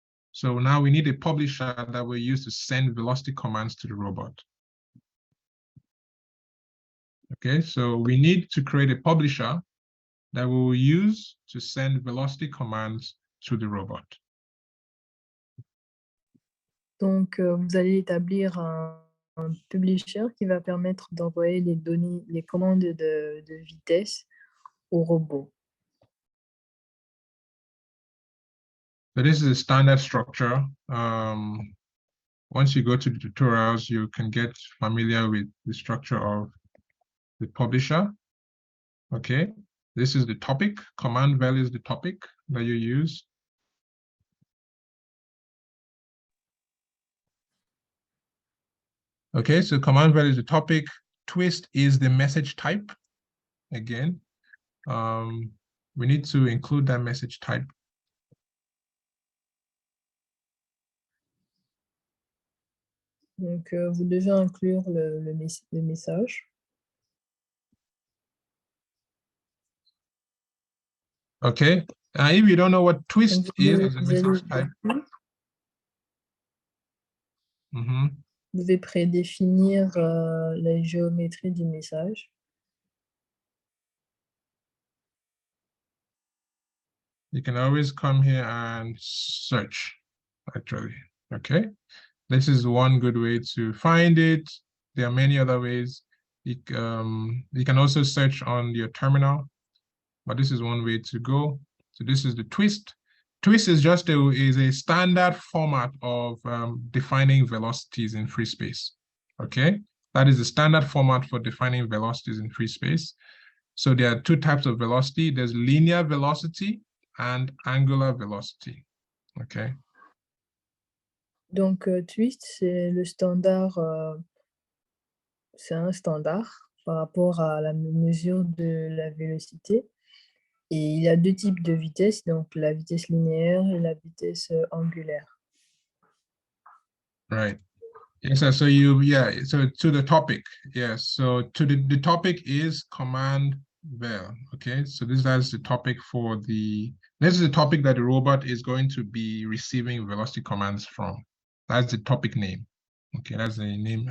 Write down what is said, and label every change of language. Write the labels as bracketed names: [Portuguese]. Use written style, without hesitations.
[English] So now we need a publisher that we use to send velocity commands to the robot. Okay, so we need to create a publisher that we will use to send velocity commands to the robot. [French] Donc vous allez établir un publisher qui va permettre d'envoyer les données, les commandes de vitesse au robot. [English] So this is a standard structure. Once you go to the tutorials, you can get familiar with the structure of the publisher. Okay, this is the topic. Command value is the topic that you use. Okay, so command value is the topic. Twist is the message type. Again, we need to include that message type. [French] Donc vous devez inclure le message. [English] Okay, if you don't know what twist is as a message type, [French] vous devez prédéfinir la géométrie du message. [English] You can always come here and search, actually. Okay, this is one good way to find it. There are many other ways. You can also search on your terminal, but this is one way to go. So this is the twist. Twist is just a standard format of defining velocities in free space. Okay, that is the standard format for defining velocities in free space. So there are 2 types of velocity. There's linear velocity and angular velocity. Okay. [French] Donc twist, c'est le standard, c'est un standard par rapport à la mesure de la vélocité. Et il y a 2 types de vitesse, donc la vitesse linéaire et la vitesse angulaire. [English] Right. Yes, so so to the topic, yes. So to the topic is command vel. Okay, so this is the topic for this is the topic that the robot is going to be receiving velocity commands from. That's the topic name. Okay, that's the name.